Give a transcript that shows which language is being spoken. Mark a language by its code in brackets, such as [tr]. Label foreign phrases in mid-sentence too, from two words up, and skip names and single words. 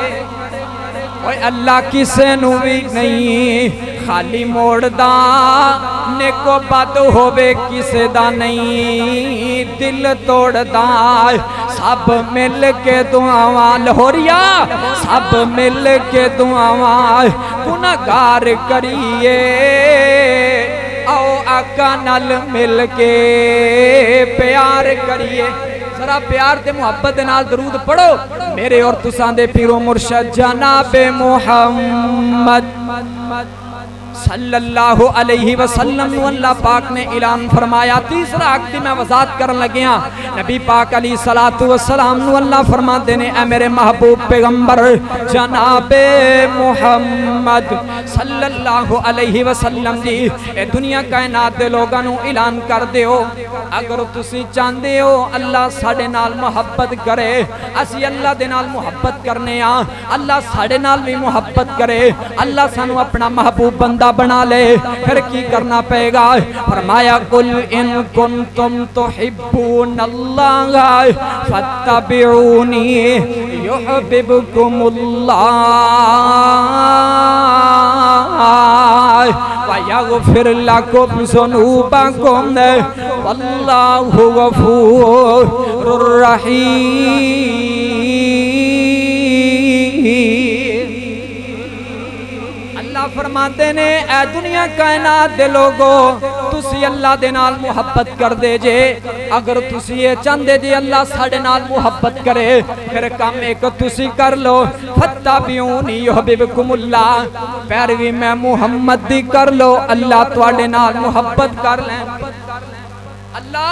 [pa] اوئے اللہ کسے نوں وی نہیں خالی موڑدا نیکو بد ہووے کسے دا نہیں دل توڑدا سب مل کے دعاواں لاہوریا سب مل کے دعاواں گناہگار کریے آؤ آقا نال مل کے پیار کریے ذرا پیار تے محبت دے نال درود پڑھو میرے اور تساں دے پیرو مرشد جناب محمد [ar] صلى الله عليه وسلم [pa] اللہ پاک نے اعلان فرمایا تیسرا حق دی میں وضاحت کرن لگیا نبی پاک [ar] عليه الصلاة والسلام [pa] نوں اللہ فرماندے نے اے میرے محبوب پیغمبر جناب محمد [ar] صلى الله عليه وسلم [pa] جی اے دنیا کائنات دے لوکاں نوں اعلان کر دیو اگر تسی چاہندے ہو اللہ ساڈے نال محبت کرے اسی اللہ دے نال محبت کرنے آں اللہ ساڈے نال وی محبت کرے اللہ سانوں اپنا محبوب بندہ بنا لے فیر کی کرنا پئے گا فرمایا [ar] قل إن كنتم تحبون الله فاتبعوني يحببكم الله ويغفر لكم ذنوبكم والله غفور رحيم [pa] فرماندے نے اے دنیا کائنات دے لوکو تسی اللہ دے نال محبت کردے جے اگر تسی یہ چاہندے جے اللہ ساڈے نال محبت کرے فیر کم اک تسی کر لو [ar] فاتبعوني يحببكم الله [pa] پیروی میں محمد دی کر لو اللہ تہاڈے نال محبت کر لے اللہ